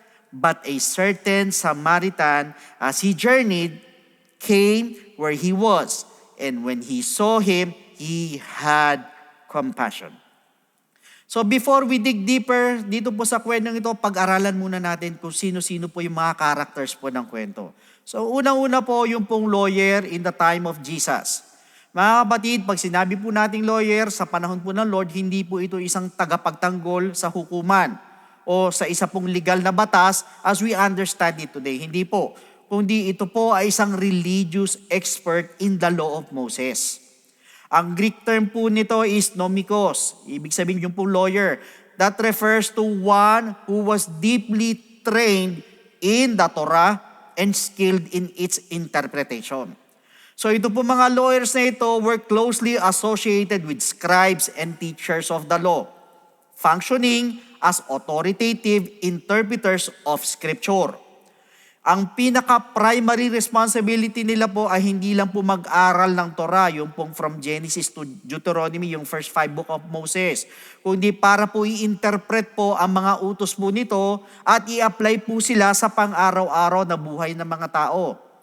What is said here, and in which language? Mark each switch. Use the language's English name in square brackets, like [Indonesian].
[English] But a certain Samaritan, as he journeyed, came where he was, and when he saw him, he had compassion." So before we dig deeper [Filipino] dito po sa kwentong ito, pag-aralan muna natin kung sino-sino po yung mga characters po ng kwento. [English] So [Filipino] unang-una po yung pong [English] lawyer in the time of Jesus. [Filipino] Mga kapatid, pag sinabi po nating lawyer, sa panahon po ng Lord, hindi po ito isang tagapagtanggol sa hukuman o sa isa pong legal na batas [English] as we understand it today. [Filipino] Hindi po. Kundi ito po ay isang [English] religious expert in the law of Moses. [Filipino] Ang Greek term po nito is nomikos. Ibig sabihin yung po lawyer. [English] That refers to one who was deeply trained in the Torah and skilled in its interpretation. So [Filipino] ito po mga lawyers na ito [English] were closely associated with scribes and teachers of the law, functioning as authoritative interpreters of Scripture. [Filipino] Ang pinaka-primary responsibility nila po ay hindi lang po mag-aral ng Torah, yung pong [English] from Genesis to Deuteronomy, [Filipino] yung [English] first 5 book of Moses, [Filipino] kundi para po i-interpret po ang mga utos po nito at i-apply po sila sa pang-araw-araw na buhay ng mga tao.